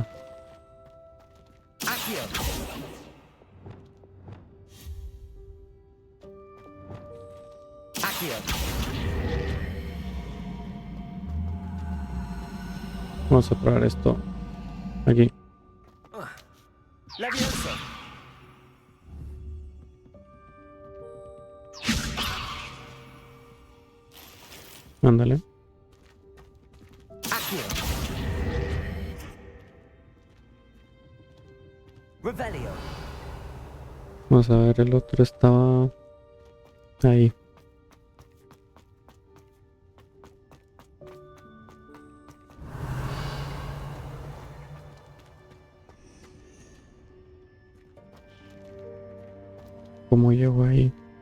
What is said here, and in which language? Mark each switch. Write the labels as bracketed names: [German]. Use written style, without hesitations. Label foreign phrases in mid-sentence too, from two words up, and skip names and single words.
[Spanish] Accio. Accio. Vamos a probar esto. Aquí. Levioso. Ándale. Accio. Revelio. Vamos a ver, el otro estaba ahí. ¿Cómo llego ahí?